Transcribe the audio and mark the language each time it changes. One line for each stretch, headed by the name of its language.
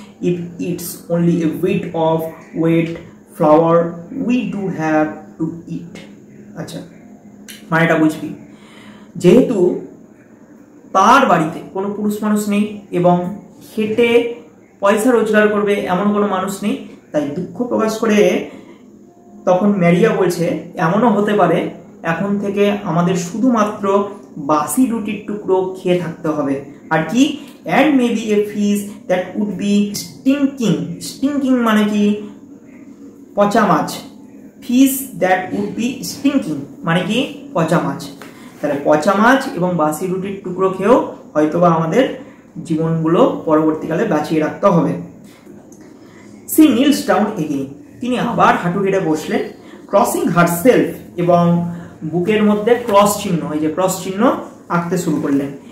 English: If it's only a bit of wet flour we do have to eat.
Bangla: আচ্ছা, মানেটা বুঝবি, যেহেতু তার বাড়িতে কোনো পুরুষ মানুষ নেই এবং খেটে পয়সা রোজগার করবে এমন কোনো মানুষ নেই, তাই দুঃখ প্রকাশ করে তখন ম্যারিয়া বলছে এমনও হতে পারে এখন থেকে আমাদের শুধুমাত্র বাসি রুটির টুকরো খেয়ে থাকতে হবে। আর কি?
English: and maybe a fish that would be stinking
Bangla: মানে কি? পচা মাছ।
English: fish that would be stinking
Bangla: মানে কি? পচা মাছ। তাহলে পচা মাছ এবং বাসি রুটির টুকরো খেয়েও হয়তোবা আমাদের জীবনগুলো পরবর্তীকালে বাঁচিয়ে রাখতে হবে।
English: she kneels down again,
Bangla: তিনি আবার হাঁটু গেড়ে বসলেন।
English: crossing herself,
Bangla: এবং বুকের মধ্যে ক্রস চিহ্ন, এই যে ক্রস চিহ্ন আঁকতে শুরু করলেন।